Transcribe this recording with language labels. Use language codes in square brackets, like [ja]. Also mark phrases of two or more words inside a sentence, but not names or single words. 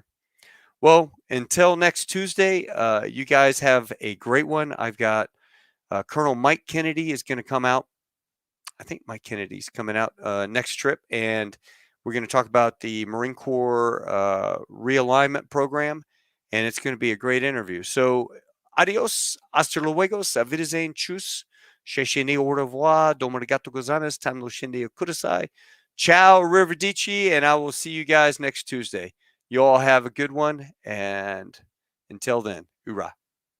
[en] Well, until next Tuesday, you guys have a great one. I've got Colonel Mike Kennedy is going to come out. I think Mike Kennedy's coming out next trip, and we're going to talk about the Marine Corps realignment program, and it's going to be a great interview. So, [es] adios, hasta luego, [de] auf Wiedersehen, tschüss, [en] sheshini [fr] au revoir, [ja] どうもありがとうございます, tam no shinde kudasai, [it] ciao, arrivederci, [en] and I will see you guys next Tuesday. You all have a good one, and until then, hoorah.